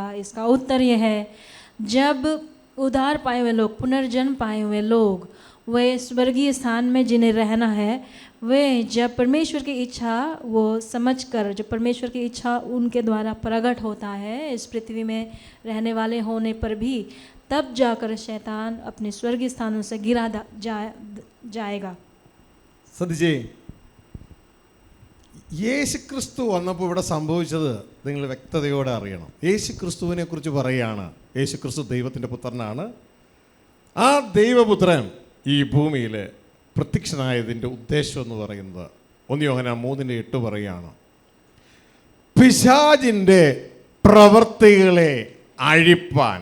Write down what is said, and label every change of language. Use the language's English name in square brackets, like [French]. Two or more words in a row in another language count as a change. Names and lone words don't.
[Hindi] इसका उत्तर ये है, जब उद्धार पाए हुए लोग, पुनर्जन्म पाए हुए लोग, वे स्वर्गीय स्थान में जिन्हें रहना है, वे जब परमेश्वर की इच्छा वो समझकर, जो परमेश्वर की इच्छा उनके द्वारा प्रकट होता है इस पृथ्वी में रहने वाले होने पर भी, तब जाकर शैतान अपने स्वर्गीय स्थानों से गिरा जाएगा। [Malayalam] ശ്രദ്ധിച്ചേ, യേശുക്രിസ്തു വന്നപ്പോൾ ഇവിടെ സംഭവിച്ചത് നിങ്ങൾ വ്യക്തതയോടെ അറിയണം. യേശുക്രിസ്തുവിനെ കുറിച്ച് പറയുകയാണ്, യേശുക്രിസ്തു ദൈവത്തിൻ്റെ പുത്രനാണ്. ആ ദൈവപുത്രൻ ഈ ഭൂമിയിൽ പ്രത്യക്ഷനായതിൻ്റെ ഉദ്ദേശം എന്ന് പറയുന്നത് 1 യോഹന്നാൻ 3:8 പറയുകയാണ്, പിശാചിൻ്റെ പ്രവൃത്തികളെ അഴിപ്പാൻ.